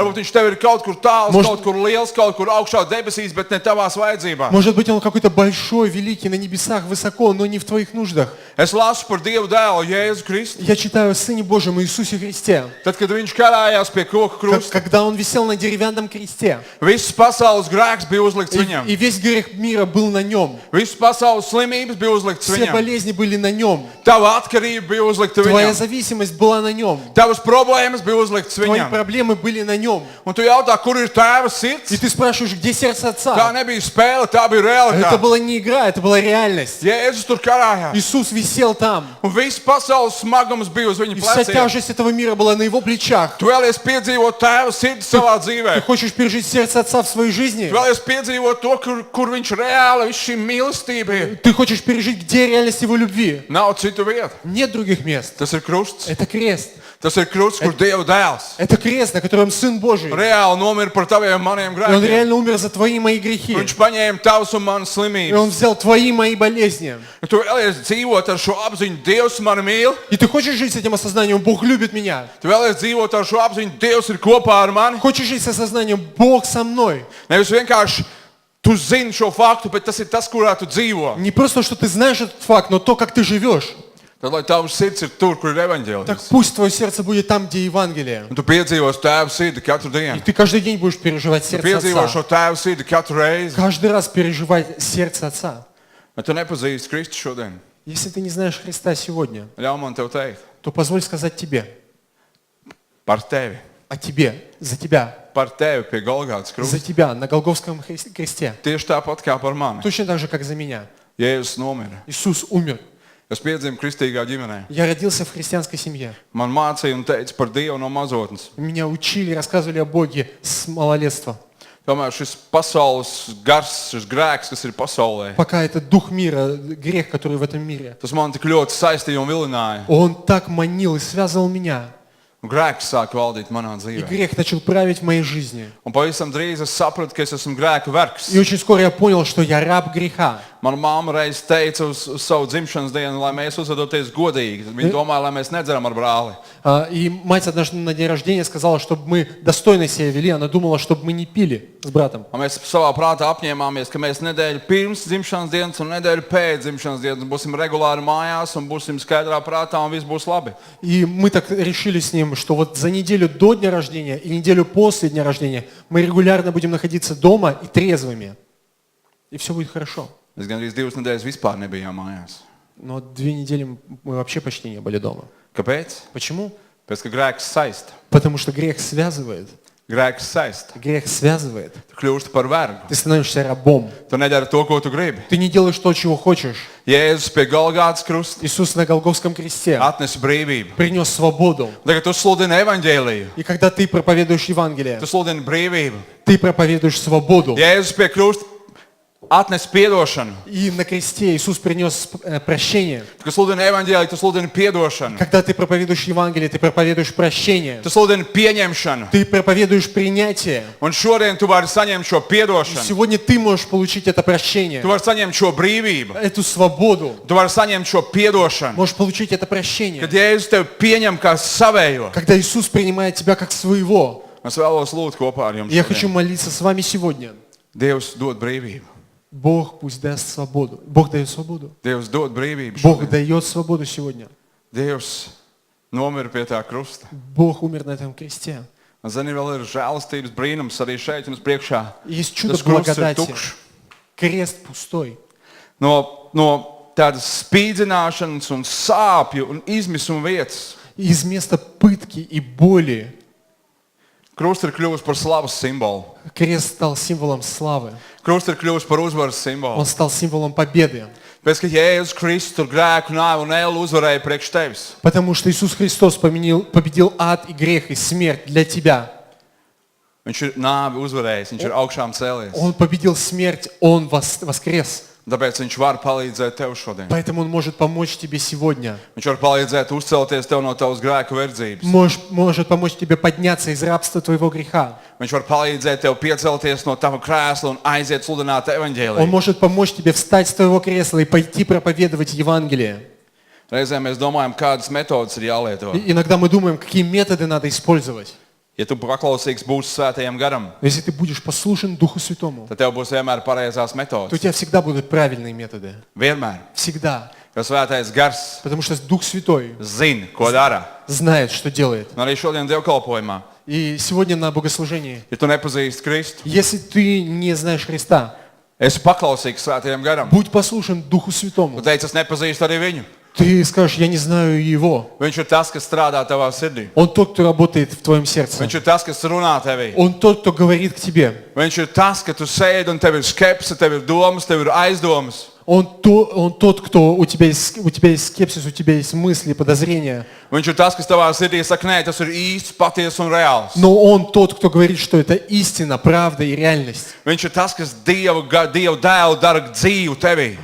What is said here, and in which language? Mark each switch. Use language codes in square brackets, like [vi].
[lv] Varbūt viņš tev ir kaut kur tāls, [ru] Может- [lv] kaut kur liels, kaut kur augšā debesīs, bet ne tavās vajadzībās. [ru] Может быть, Он какой-то большой, великий, на небесах, высоко, но не в твоих нуждах. [lv] Es lasu par Dievu dēlu Jēzu Kristu. [ru] Я читаю о Сыне Божьем Иисусе Христе. [lv] Tad, kad viņš karājās pie koka krusta, [ru] Когда Он висел на деревянном кресте, [lv] viss pasaules grēks bija uzlikts [ru] и [lv] viņam. [ru] весь грех мира был на Нем. [lv] Viss pasaules slimības bija uzlikts [ru] Все [lv] viņam. [ru] болезни были на Нем. [lv] Tava atkarība bija uzlikta [ru] Твоя [lv] viņam. [ru] зависимость была на Нем. [lv] Tavas problēmas bija uzliktas [ru] Твои [lv] viņam. [ru] проблемы были на Нем. [lv] Un tu jautā, kur ir tēva [ru] И [lv] sirds? [ru] ты спрашиваешь, где сердце [lv] Tā [ru] Отца? [lv] nebija spēle, tā bija [ru] Это [lv] realitāte. [ru] была не игра, это была реальность. [lv] Jēzus tur karājās. [ru] Иисус висел там. [lv] Un viss pasaules smagums bija uz viņa [ru] И вся [lv] pleciem. [ru] тяжесть этого мира была на Его плечах. [lv] Tu vēlies piedzīvot tēva sirdi savā [ru] Ты [lv] dzīvē. [ru] хочешь пережить сердце Отца в своей жизни? [lv] Tu vēlies piedzīvot to, kur viņš reāli, viss šī mīlestība ir. [ru] Ты хочешь пережить, где реальность Его любви? [lv] Nav citu vietu. [ru] Нет других мест. [lv] Tas ir krusts. [ru] Это крест. [lv] Tas ir krusts, kur Dieva dēls [ru] Это крест, на котором Сын Божий. [lv] reāli nomira par taviem maniem [ru] И Он [lv] grēkiem. [ru] реально умер за твои и мои грехи. [lv] Viņš paņēma tavus un manas [ru] И [lv] slimības. [ru] Он взял твои и мои болезни. [lv] Tu vēlies dzīvot ar šo apziņu, Dievs mani mīl. [ru] И ты хочешь жить с этим осознанием, Бог любит меня. [lv] Tu vēlies dzīvot ar šo apziņu, Dievs ir kopā ar mani. [ru] Хочешь жить с осознанием, Бог со мной. [lv] Nevis vienkārši tu zini šo faktu, bet tas ir tas, kurā tu dzīvo. [ru] Не просто, что ты знаешь этот факт, но то, как ты живешь. [lv] Tad, lai tavs sirds ir tur, kur ir [ru] Так [lv] evaņģēlijs. [ru] пусть твое сердце будет там, где Евангелие. [lv] Un tu piedzīvos tēva sirdi katru [ru] И [lv] dienu. [ru] ты каждый день будешь переживать [lv] Tu [ru] сердце [lv] piedzīvo [ru] Отца. [lv] šo tēva sirdi katru reizi. [ru] Каждый раз переживать сердце Отца. [lv] Bet tu nepazīsti Kristu šodien. [ru] Если ты не знаешь Христа сегодня, [lv] Ļauj man tev teikt [ru] то позволь сказать тебе [lv] par tevi. [ru] о тебе, за тебя, [lv] par tevi pie Golgātas [ru] за [lv] krusta. [ru] тебя на Голгофском кресте. [lv] Tieši tāpat kā par mani. [ru] Точно так же, как за меня. [lv] Jēzus nomira. [ru] Иисус умер. [lv] Es piedzimu kristīgā ģimenē. [ru] Я родился в христианской семье. [lv] Man mācīja un teica par Dievu no mazotnes. [ru] Меня учили, рассказывали о Боге с малолетства. [lv] Tomēr šis pasaules gars, šis grēks, kas ir pasaulē, [ru] Пока этот дух мира, грех, который в этом мире, [lv] tas man tik ļoti saistīja un vilināja. [ru] он так манил и связывал меня. [lv] Un grēks sāk valdīt manā [ru] И [lv] dzīvē. [ru] грех начал править в моей жизни. [lv] Un pavisam drīz es sapratu, ka es esmu grēka vergs. [ru] И очень скоро я понял, что я раб греха. [lv] Mana mamma reiz teica uz savu dzimšanas dienu, lai mēs uzvedoties godīgi. Tad viņa domāja, lai mēs nedzeram ar brāli. [ru] И мать однажды на день рождения сказала, чтобы мы достойно себя вели. Она думала, чтобы мы не пили с братом. [lv] Un mēs savā prātā apņēmāmies, ka mēs nedēļu pirms dzimšanas dienas un nedēļu pēc dzimšanas dienas būsim regulāri mājās un būsim skaidrā prātā un viss būs labi. [ru] И мы так решили с ним, что вот за неделю до дня рождения и неделю после дня рождения мы регулярно будем находиться дома и трезвыми. И все будет хорошо. [lv] Mēs gandrīz 2 nedēļas vispār nebijām mājās. [ru] Но 2 недели мы вообще почти не были дома. [lv] Kāpēc? [ru] Почему? [lv] Pēc, ka grēks saista. [ru] Потому что грех связывает. [lv] Grēks saista. [ru] Грех связывает. [lv] Tu kļūsti par vergu. [ru] Ты становишься рабом. [lv] Tu nedari to, ko tu gribi. [ru] Ты не делаешь то, чего хочешь. [lv] Jēzus pie Golgātas krusta [ru] Иисус на Голгофском кресте [lv] atnesa brīvību. [ru] принес свободу. [lv] Tagad tu sludini evaņģēliju. [ru] И когда ты проповедуешь Евангелие, [lv] Tu sludini brīvību. [ru] ты проповедуешь свободу. [lv] Jēzus pie krusta atnesa piedošanu. [ru] И на кресте Иисус принес прощение. [lv] Tu sludini evaņģēliju, tu sludini piedošanu. [ru] Когда ты проповедуешь Евангелие, ты проповедуешь прощение. [lv] Tu sludini pieņemšanu. [ru] Ты проповедуешь принятие. [lv] Un šodien tu vari saņemt šo piedošanu. [ru] Сегодня ты можешь получить это прощение, [lv] Tu vari saņemt šo brīvību. [ru] эту свободу. [lv] Tu vari saņemt šo piedošanu. [ru] Можешь получить это прощение. [lv] Kad Jēzus tevi pieņem kā savējo. [ru] Когда Иисус принимает тебя как своего. [lv] Es vēlos lūgt kopā ar jums. [ru] Я хочу молиться с вами сегодня. [lv] Dievs dod brīvību. [ru] Бог пусть даст свободу. Бог дает свободу. [lv] Dievs dod brīvību. [ru] Бог [lv] šodien. [ru] дает свободу сегодня. [lv] Dievs nomira pie tā krusta. [ru] Бог умер на этом кресте. [lv] Un zini, vēl ir žēlastības brīnums arī šeit jums priekšā. [ru] Есть чудо [lv] Tas krusts ir [ru] благодати. [lv] tukšs. [ru] Крест пустой. [lv] No tādas spīdzināšanas un sāpju un izmisuma vietas. [ru] Из места пытки и боли [lv] Krusts ir kļuvis par slavas simbolu. [ru] крест стал символом славы. [lv] Krusts ir kļuvis par uzvaras [ru] Он [lv] simbolu. [ru] стал символом победы. [lv] Pēc, ka Jēzus Kristus tur grēku, nāvi un ēlu uzvarēja priekš tevis. [ru] Потому что Иисус Христос победил ад и грех и смерть для тебя. [lv] Viņš ir nāvi uzvarējis, viņš ir augšām cēlies. [ru] Он победил смерть, Он воскрес. [lv] Tāpēc viņš var palīdzēt tev šodien. [ru] Поэтому Он может помочь тебе сегодня. [lv] Viņš var palīdzēt uzcelties tev no tavas grēku verdzības. [ru] Может помочь тебе подняться из рабства твоего греха. [lv] Viņš var palīdzēt tev piecelties no tava krēsla un aiziet sludināt [ru] Он [lv] evaņģēliju. [ru] может помочь тебе встать с твоего кресла и пойти проповедовать Евангелие. [lv] Reizēm mēs domājam, kādas metodas ir jālieto. [ru] И иногда мы думаем, какие методы надо использовать. [lv] Ja tu paklausīgs būsi svētajam garam, [ru] Но если ты будешь послушен Духу Святому, [lv] tad tev būs vienmēr pareizās [ru] то у [lv] metodas. [ru] тебя всегда будут правильные методы. [lv] Vienmēr. [ru] Всегда. [lv] Jo svētais gars [ru] Потому что Дух Святой [lv] zina, ko dara. [ru] знает, что делает. [lv] Un arī šodien dievkalpojumā, [ru] И сегодня на богослужении, [lv] ja tu nepazīsti Kristu, [ru] если ты не знаешь Христа, [lv] esi paklausīgs svētajam garam. [ru] будь послушен Духу Святому. [lv] Tu teici, es nepazīstu arī viņu. [ru] Ты скажешь, я не знаю Его. [lv] Viņš ir tas, kas strādā tavā sirdī. [ru] Он тот, кто работает в твоем сердце. [lv] Viņš ir tas, kas runā tevī. [ru] Он тот, кто говорит к тебе. [lv] Viņš ir tas, ka tu sēdi un tev ir skepse, tev ir domas, tev ir aizdomas. [ru] Он тот, кто у тебя есть скепсис, у тебя есть мысли, подозрения. [lv] Viņš ir tas, kas tavā sirdī saka, nē, tas ir īsts, patiesa un reāls. [ru] Но Он тот, кто говорит, что это истина, правда и реальность. [lv] Viņš ir tas, kas Dievu dēlu dara dzīvu tevī.